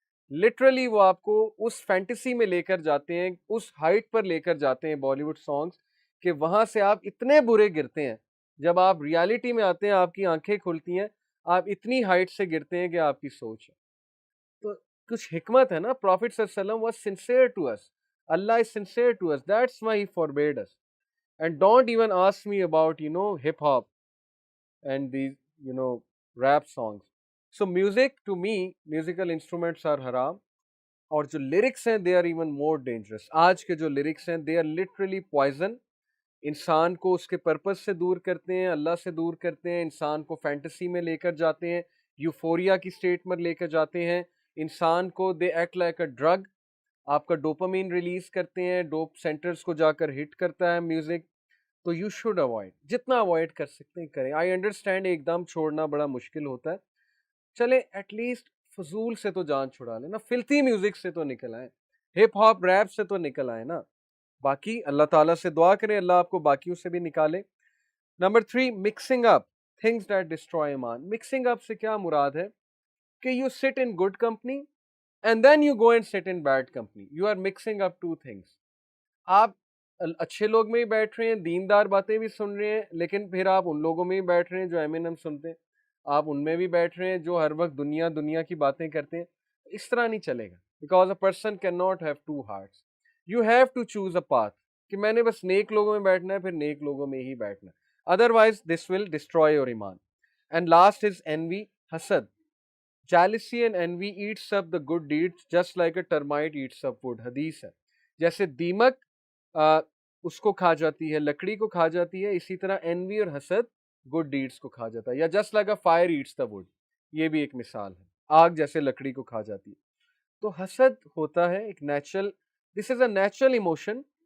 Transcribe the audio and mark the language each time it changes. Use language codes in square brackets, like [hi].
[ur] Literally وہ آپ کو اس فینٹیسی میں لے کر جاتے ہیں، اس ہائٹ پر لے کر جاتے ہیں بالی ووڈ سانگس، کہ وہاں سے آپ اتنے برے گرتے ہیں. جب آپ ریالٹی میں آتے ہیں آپ کی آنکھیں کھلتی ہیں، آپ اتنی ہائٹ سے گرتے ہیں کہ آپ کی سوچ ہے. تو کچھ حکمت ہے نا. پروفٹ صلی اللہ علیہ وسلم [en] was sincere to us. Allah is sincere to us. That's why he forbade us. And don't even ask me about, hip hop and these, rap songs. So music, to me, musical instruments are haram. [ur] اور جو [en] lyrics ہیں they are even more dangerous. [ur] آج کے جو [en] lyrics ہیں they are literally poison. [ur] انسان کو اس کے پرپس سے دور کرتے ہیں، اللہ سے دور کرتے ہیں، انسان کو فینٹیسی میں لے کر جاتے ہیں، یوفوریا کی سٹیٹ میں لے کر جاتے ہیں. انسان کو [en] They act like a drug. [ur] آپ کا ڈوپامین ریلیز کرتے ہیں، ڈوپ سینٹرز کو جا کر ہٹ کرتا ہے میوزک. [en] تو you should avoid, [ur] جتنا اوائڈ کر سکتے ہیں کریں. [en] I understand [ur] ایک دم چھوڑنا بڑا مشکل ہوتا ہے. چلیں [en] at least [ur] فضول سے تو جان چھڑا لیں نا, فلتی میوزک سے تو نکل آئیں, ہپ ہاپ ریپ سے تو نکل آئے نا. باقی اللہ تعالیٰ سے دعا کریں اللہ آپ کو باقیوں سے بھی نکالے. Number 3, [en] Mixing up things that destroy iman. Mixing up [ur] سے کیا مراد ہے کہ [en] You sit in good company and then you go and sit in bad company. You are mixing up two things. [ur] آپ اچھے لوگ میں ہی بیٹھ رہے ہیں, دیندار باتیں بھی سن رہے ہیں, لیکن پھر آپ ان لوگوں میں ہی بیٹھ رہے ہیں جو ایمینم سنتے ہیں, آپ ان میں بھی بیٹھ رہے ہیں جو ہر وقت دنیا کی باتیں کرتے ہیں. اس طرح نہیں چلے گا, [en] Because a person can not have two hearts. You have to choose a path [ur] کہ میں نے بس نیک لوگوں میں بیٹھنا ہے, پھر نیک لوگوں میں ہی بیٹھنا ہے, [en] Otherwise this will destroy your iman. And last is envy, [ur] حسد. [en] Jealousy and envy eats up the good deeds just like a termite eats up wood. [ur] حدیث ہے, جیسے دیمک اس کو کھا جاتی ہے, لکڑی کو کھا جاتی ہے, اسی طرح envy اور حسد [en] good deeds [ur] کو کھا جاتا ہے. یا [en] just like a fire eats the wood, [ur] یہ بھی ایک مثال ہے, آگ جیسے لکڑی کو کھا جاتی ہے. تو حسد ہوتا ہے ایک natural, [en] This is a natural emotion.